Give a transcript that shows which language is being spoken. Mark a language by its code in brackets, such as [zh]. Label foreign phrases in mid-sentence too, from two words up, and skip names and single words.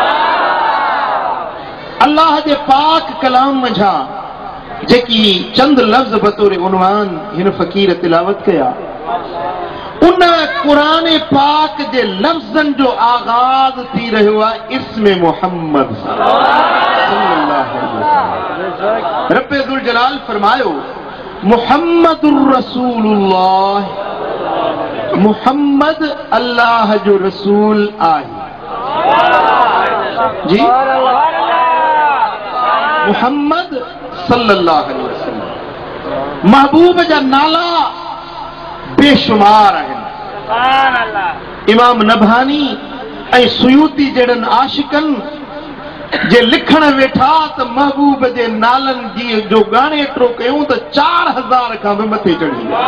[sd] अल्लाह जे पाक कलाम जा जेकी चंद लफ्ज़ बतौर उनवान हिन फ़कीर तिलावत कया, उन कुरान पाक जे लफ्ज़नि जो आगाज़ थी रहियो आहे इस्म मोहम्मद [ar] صلى الله عليه وسلم. [sd] रब्बे ज़ुल जलाल फरमायो, [ar] محمد رسول الله, [sd] मुहम्मद अल्लाह जो रसूल आहे। जी, [ar] محمد صلى الله عليه وسلم. [sd] महबूब जा नाला बेशुमार आहिनि। इमाम नबहानी ऐं सुयूती जहिड़नि आशिकनि जे लिखण वेठा त महबूब जे नालन जी जो गाने एतिरो कयूं त 4000 खां बि मथे चढ़ी